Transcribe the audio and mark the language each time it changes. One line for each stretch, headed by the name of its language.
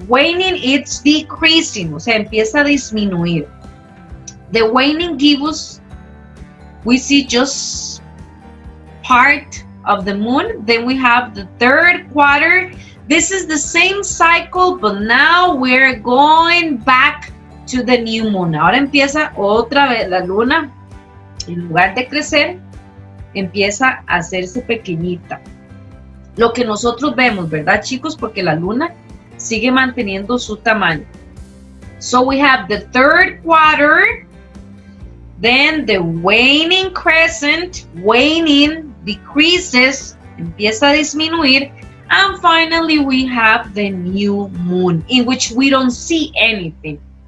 English: Waning, it's decreasing,
Spanish: o sea, empieza a disminuir.
English: The waning gibbous, we see just part of the moon. Then we have the third quarter. This is the same cycle, but now we're going back to the new moon.
Spanish: Ahora empieza otra vez la luna, en lugar de crecer, empieza a hacerse pequeñita. Lo que nosotros vemos, ¿verdad, chicos? Porque la luna sigue manteniendo su tamaño.
English: So we have the third quarter, then the waning crescent, waning, decreases,
Spanish: empieza a disminuir,
English: and finally we have the new moon, in which we don't see anything.